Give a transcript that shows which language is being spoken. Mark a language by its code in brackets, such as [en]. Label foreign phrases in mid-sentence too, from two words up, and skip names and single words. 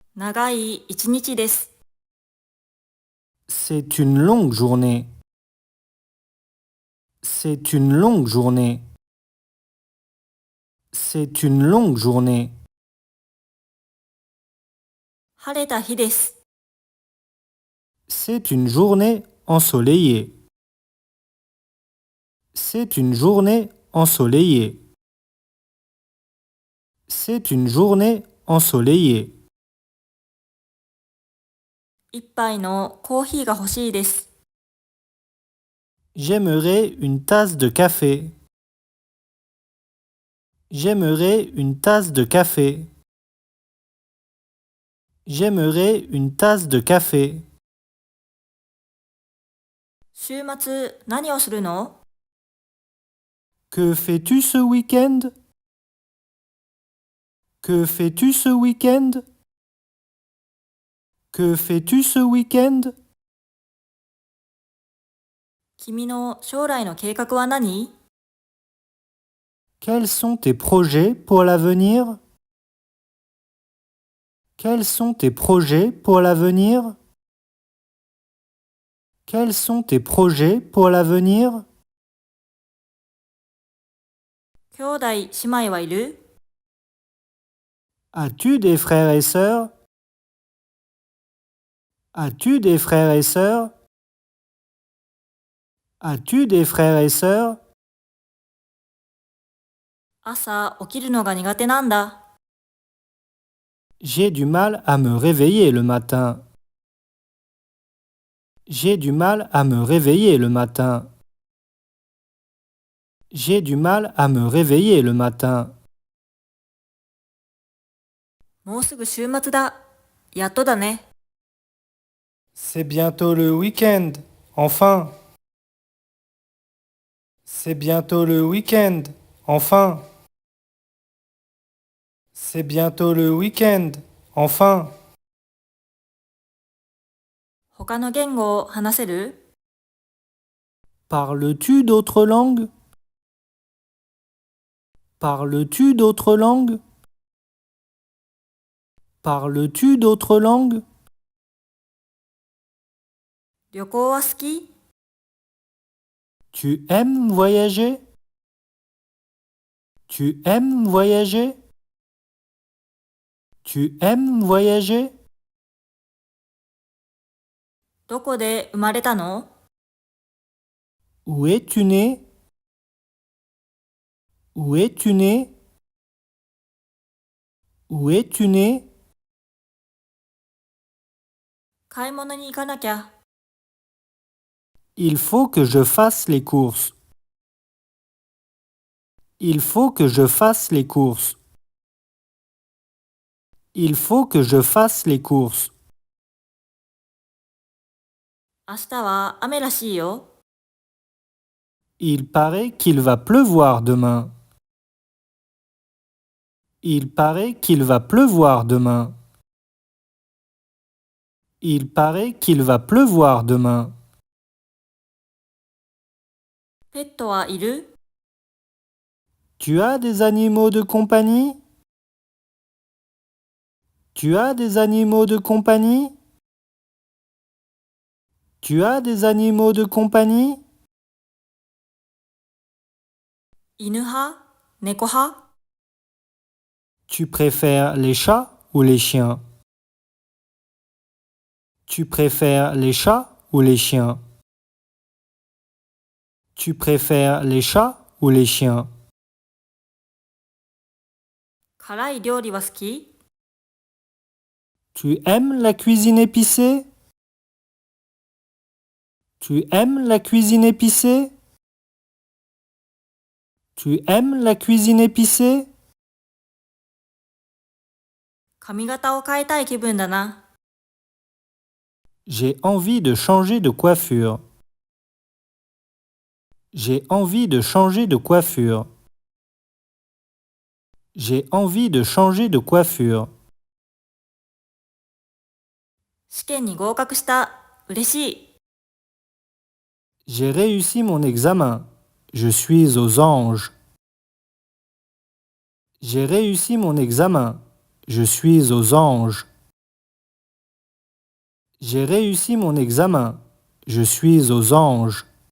[ja] 長い一日です。 [fr] C'est une longue journée. C'est une longue journée. C'est une longue journée. [ja] 晴れた日です。 [fr] C'est une journée ensoleillée. C'est une journée ensoleillée. C'est une journée ensoleillée. [ja] 一杯のコーヒーが欲しいです。 [fr] J'aimerais une tasse de café. J'aimerais une tasse de café. J'aimerais une tasse de café. [ja] 週末何をするの？ [fr] Que fais-tu ce week-end? Que fais-tu ce week-end? Que fais-tu ce week-end? [ja] 君の将来の計画は何？ [fr] Quels sont tes projets pour l'avenir? Quels sont tes projets pour l'avenir? Quels sont tes projets pour l'avenir? [ja] 兄弟姉妹はいる？ [fr] As-tu des frères et sœurs? As-tu des frères et sœurs? As-tu des frères et sœurs? [ja] 朝起きるのが苦手なんだ。 [fr] J'ai du mal à me réveiller le matin. J'ai du mal à me réveiller le matin. J'ai du mal à me réveiller le matin. [ja] もうすぐ週末だ。やっとだね。 [fr] C'est bientôt le week-end. Enfin. C'est bientôt le week-end. Enfin. C'est bientôt le week-end. Enfin. [ja] 他の言語を話せる？ [fr] Parles-tu d'autres langues? Parles-tu d'autres langues? Parles-tu d'autres langues? [ja] 旅行は好き？ [fr] Tu aimes voyager? Tu aimes voyager? Tu aimes voyager? [ja] どこで生まれたの？ [fr] Où es-tu né? Où es-tu né? Où es-tu né? [ja] 買い物に行かなきゃ。 [fr] Il faut que je fasse les courses. Il faut que je fasse les courses. Il faut que je fasse les courses. [ja] 明日は雨らしいよ。 [fr] Il paraît qu'il va pleuvoir demain. Il paraît qu'il va pleuvoir demain. Il paraît qu'il va pleuvoir demain. [ja] ペットはいる？ [fr] Tu as des animaux de compagnie? Tu as des animaux de compagnie? Tu as des animaux de compagnie? [ja] 犬派？猫派？ [fr] Tu préfères les chats ou les chiens? Tu préfères les chats ou les chiens? Tu préfères les chats ou les chiens? [ja] 辛い料理は好き？ [fr] Tu aimes la cuisine épicée? Tu aimes la cuisine épicée? Tu aimes la cuisine épicée? [ja] 髪型を変えたい気分だな。 [fr] J'ai envie de changer de coiffure. J'ai envie de changer de coiffure. J'ai envie de changer de coiffure. [ja] 試験に合格した。嬉しい。 [fr] J'ai réussi mon examen. Je suis aux anges. J'ai réussi mon examen. Je suis aux anges. J'ai réussi mon examen. Je suis aux anges.